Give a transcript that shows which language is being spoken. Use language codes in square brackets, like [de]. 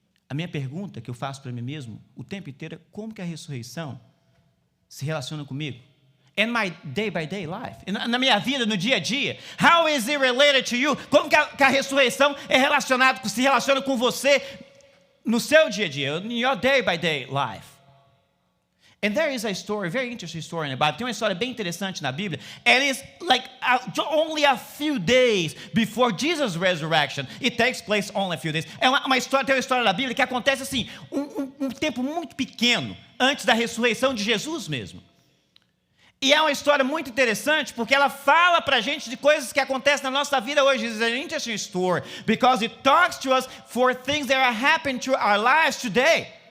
[pt] A minha pergunta que eu faço para mim mesmo o tempo inteiro é como que a ressurreição se relaciona comigo? [en] In my day-by-day life, [pt] na minha vida, no dia a dia. [en] How is it related to you? [pt] Como que a ressurreição se relaciona com você no seu dia a dia, [en] in your day-by-day life? And there is a story, very interesting story in the Bible. [pt] Tem uma história bem interessante na Bíblia. [en] And it's like only a few days before Jesus' resurrection. It takes place only a few days. [pt] Tem uma história na Bíblia que acontece assim, um tempo muito pequeno antes da ressurreição de Jesus mesmo. E é uma história muito interessante porque ela fala pra gente de coisas que acontecem na nossa vida hoje. [en] It's an interesting story because it talks to us for things that are happening to our lives today.